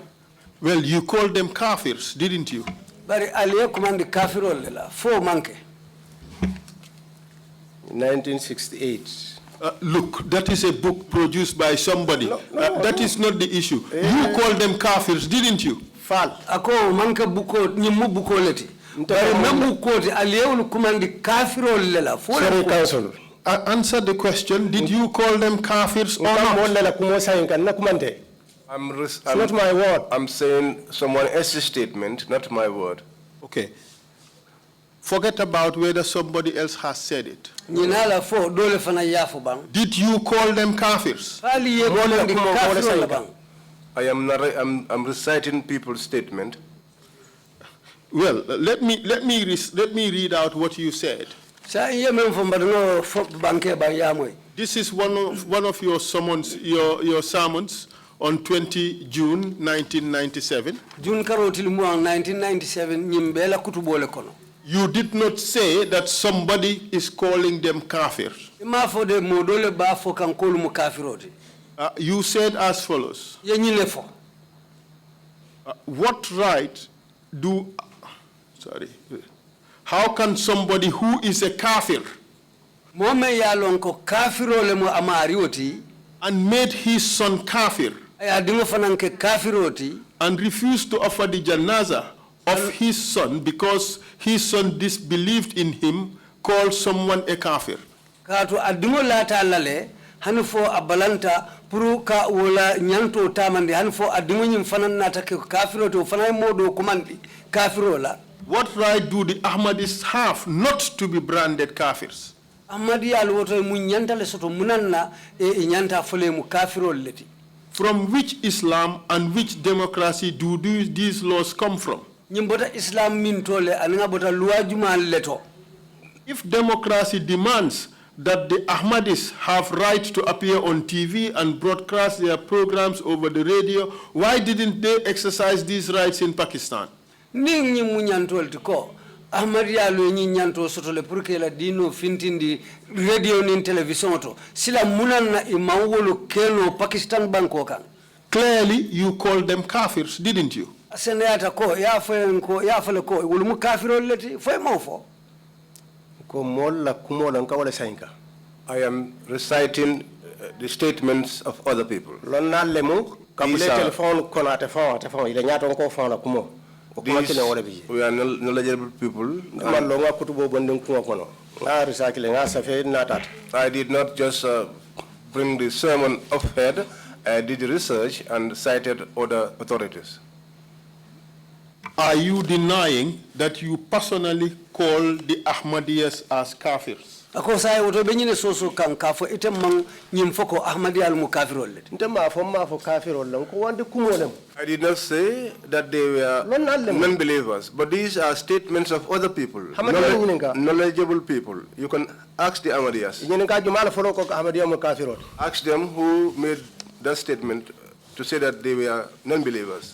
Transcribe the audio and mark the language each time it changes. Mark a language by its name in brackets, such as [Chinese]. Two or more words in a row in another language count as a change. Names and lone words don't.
[English] Well, you called them kafirs, didn't you? 1968. Look, that is a book produced by somebody. That is not the issue. You called them kafirs, didn't you? Fal. [Mandingo] Ako manka buko nyimu buko leti. Bari membu kote aliyewulu kumandi kafiro lela. [English] Sorry, Council. Answer the question. Did you call them kafirs or not? It's not my word. I'm saying someone else's statement, not my word. Okay. Forget about whether somebody else has said it. Did you call them kafirs? I'm reciting people's statement. Well, let me read out what you said. This is one of your sermons, your sermons on 20 June 1997. [Mandingo] June 1997 nyimbela kutubole kono. [English] You did not say that somebody is calling them kafir. You said as follows. What right do, how can somebody who is a kafir and made his son kafir and refused to offer the janaza of his son because his son disbelieved in him, call someone a kafir? [Mandingo] Hanfo abalanta puru ka wala nyanto tamande hanfo adimo nyim fanan nata ke kafiro to fanay modo komandi kafiro la. [English] What right do the Ahmadis have not to be branded kafirs? [Mandingo] Ahmadi al woto mu nyanta le soto munanna e nyanta fole mu kafiro leti. [English] From which Islam and which democracy do these laws come from? [Mandingo] Nyimbota Islam min tole aninga bota luajuma leto. [English] If democracy demands that the Ahmadis have right to appear on TV and broadcast their programs over the radio, why didn't they exercise these rights in Pakistan? [Mandingo] Ningi munyantol tiko Ahmadiya lo nyanto soto le purke la dino fintindi radio ni television to sila munanna imawolo keno Pakistan banko kan. [English] Clearly you called them kafirs, didn't you? [Mandingo] Asenata ko ya fele ko wulumu kafiro leti foi mofo. [English] I am reciting the statements of other people. These we are knowledgeable people. I did not just bring the sermon off head. I did the research and cited other authorities. Are you denying that you personally call the Ahmadiyas as kafirs? [Mandingo] Ako sai woto benyine soso kan kafo itemman nyimfoko Ahmadi al mukafirol. Ntema fo ma fo kafirol ko wande kumolem. [English] I did not say that they were non-believers, but these are statements of other people, knowledgeable people. You can ask the Ahmadiyas. Ask them who made that statement to say that they were non-believers.